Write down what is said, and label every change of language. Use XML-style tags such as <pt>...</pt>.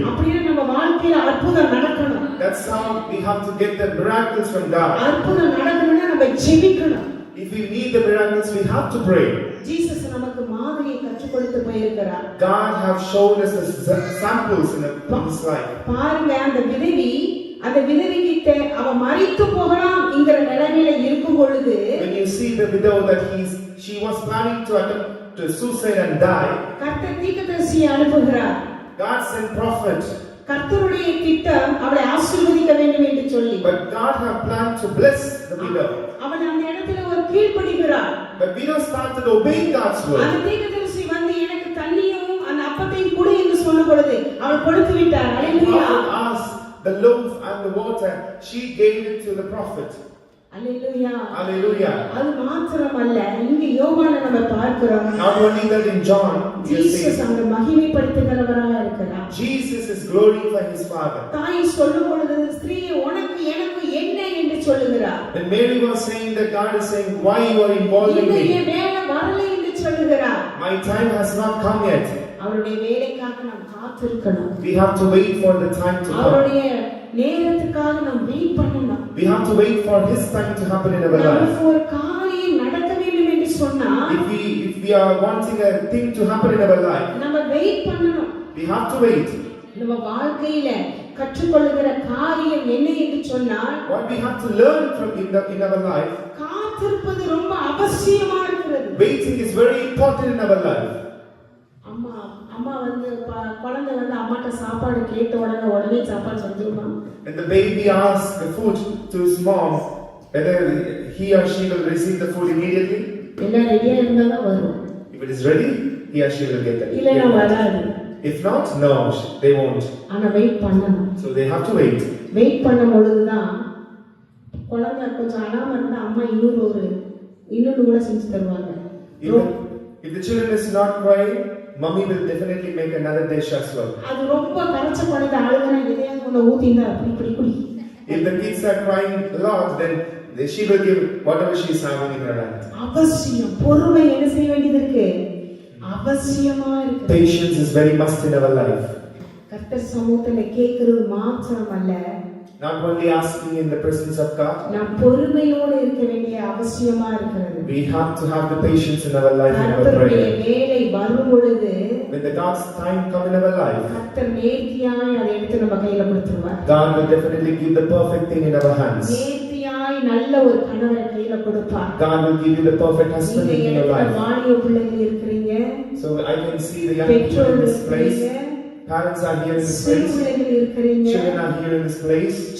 <ta>அப்படியே நம்ம வாழ்க்கையில அற்புதம் நடக்கணும்.</ta> <en>That's how we have to get the miracles from God.</en> <ta>அற்புதம் நடக்கணும்னா நம்ம ஜெபிக்கணும்.</ta> <en>If we need the miracles, we have to pray.</en> <ta>Jesus நமக்கு மாதிரியை கற்றுக் கொடுத்து போயிருக்கிறார்.</ta> <en>God have shown us the samples in his life.</en> <ta>பாருங்க, அந்த விதவி கிட்ட அவ மரித்து போகலாம்ங்கிற நிலைமையில இருக்கும் பொழுது,</ta> <en>when you see the widow that she was planning to attempt to suicide and die,</en> <ta>கர்த்தர் தீர்க்கதரிசியை அனுப்புகிறார்.</ta> <en>God sent prophet.</en> <ta>கர்த்தருடைய திட்டம் அவளை ஆசீர்வதிக்க வேண்டும் என்று சொல்லி,</ta> <en>But God have planned to bless the widow.</en> <ta>அவள் அந்த இடத்துல ஒரு கீழ்ப்படிகிறார்.</ta> <en>But widow started obeying God's word.</en> <ta>அந்த தீர்க்கதரிசி வந்து எனக்கு தண்ணியும் அந்த அப்பத்தையும் கொடு என்று சொன்ன பொழுது அவள் கொடுத்து விட்டார். அல்லேலூயா.</ta> <en>Asked the loaf and the water, she gave it to the prophet.</en> <ta>Hallelujah.</ta> <en>Hallelujah.</en> <ta>அது மாத்திரமல்ல, இங்க யோவானை நம்ம பார்க்கிறோம்.</ta> <en>Not only that, in John we are</en> <ta>Jesus</ta> <en>seeing</en> <ta>அங்க மகிமைப்படுத்துகிறவராக இருக்கிறார்.</ta> <en>Jesus is glorifying his Father.</en> <ta>தாய் சொல்லும் பொழுது ஸ்திரீயே உனக்கு எனக்கு என்ன என்று சொல்லுகிறார்.</ta> <en>When Mary was saying that, God is saying, why you are involving</en> <ta>இன்னும்</ta> <en>me?</en> <ta>என் வேலை வரலை என்று சொல்லுகிறார்.</ta> <en>My time has not come yet.</en> <ta>அவருடைய வேலைக்காக நாம் காத்திருக்கணும்.</ta> <en>We have to wait for the time to come.</en> <ta>அவருடைய நேரத்துக்காக நாம் வெயிட் பண்ணணும்.</ta> <en>We have to wait for His time to happen in our life.</en> <ta>நமக்கு ஒரு காரியம் நடக்க வேண்டும் என்று சொன்னா</ta> <en>If we are wanting a thing to happen in our life,</en> <ta>நம்ம வெயிட் பண்ணணும்.</ta> <en>we have to wait.</en> <ta>நம்ம வாழ்க்கையில கற்றுக்கொள்ளுகிற காரியம் என்ன என்று சொன்னால்,</ta> <en>What we have to learn from in our life,</en> <ta>காத்திருப்பது ரொம்ப அவசியமா இருக்கிறது.</ta> <en>waiting is very important in our life.</en> <ta>அம்மா வந்து குழந்தை வந்து அம்மாட்ட சாப்பாடு கேட்ட உடனே சாப்பாடு செஞ்சிருமா?</ta> <en>When the baby asks the food to his mom, whether he or she will receive the food immediately.</en> <ta>எல்லாம் ரெடியா இருந்தா தான் வரும்.</ta> <en>If it is ready, he or she will get that.</en> <ta>இல்லனா வராது.</ta> <en>If not, no, they won't.</en> <ta>ஆனா wait பண்ணணும்.</ta> <en>So they have to wait.</en> <ta>Wait பண்ணும் பொழுது தான் குழந்தை கொஞ்சம் அழாம இருந்தா அம்மா இன்னொரு கூட செஞ்சு தருவாங்க.</ta> <en>If the children is not crying, mommy will definitely make another dish as well.</en> <ta>அது ரொம்ப கரைச்ச குழந்தை அழுகுனா எதையாவது ஒண்ணு ஊத்தினா அப்படி குடி.</ta> <en>If the kids are crying a lot, then she will give whatever she is having in her hand.</en> <ta>அவசியம் பொறுமை என்ன செய்ய வேண்டியது இருக்கு? அவசியமா இருக்கு.</ta> <en>Patience is very must in our life.</en> <ta>கர்த்தர் சமூகத்துல கேக்குறது மாத்திரம் அல்ல,</ta> <en>Not only asking in the presence of God,</en> <ta>நாம் பொறுமையோடு இருக்க வேண்டிய அவசியமா இருக்கிறது.</ta> <en>we have to have the patience in our life in our</en> <ta>கர்த்தருடைய</ta> <en>prayer.</en> <ta>வேலை வரும் பொழுது</ta> <en>When the God's time come in our life,</en> <ta>கர்த்தர் நேர்த்தியாய் அதை எடுத்து நம்ம கையில கொடுத்துருவார்.</ta> <en>God will definitely give the perfect thing in our hands.</en> <ta>நேர்த்தியாய் நல்ல ஒரு கணவரை கையில கொடுப்பார்.</ta> <en>God will give you the perfect husband</en> <ta>நீங்க</ta> <en>in your</en> <ta>எனக்கு</ta> <en>life.</en> <ta>வாலிப பிள்ளைகள் இருக்கிறீங்க,</ta> <en>So I can see the young people in</en> <ta>பெற்றோர்கள்</ta> <en>this place.</en> <ta>இருக்கிறீங்க,</ta> <en>Parents are here in this</en> <ta>சிறு</ta> <en>place.</en> <ta>பிள்ளைகள் இருக்கிறீங்க.</ta> <en>Children are here in this place.</en>